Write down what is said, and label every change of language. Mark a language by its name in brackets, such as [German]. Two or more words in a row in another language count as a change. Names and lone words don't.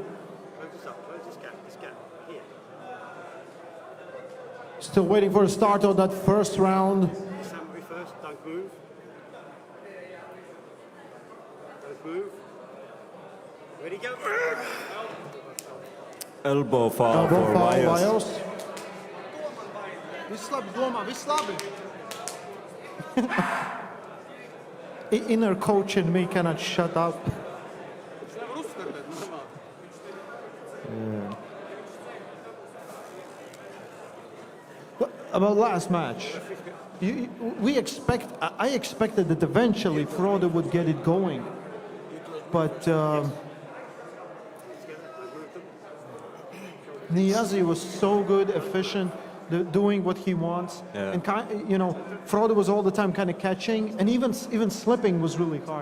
[English] Still waiting for the start of that first round. Don't move. Don't move. Ready, go. Elbow foul Elbow for foul, [Latvian] Vajos. Vajos. Viss labi, domā, viss labi. [English] Inner coach in me cannot shut up. Yeah. About last match, I expected that eventually Frode would get it going, but Niazi was so good, efficient, doing what he wants, and Frode was all the time kind of catching, and even slipping was really hard.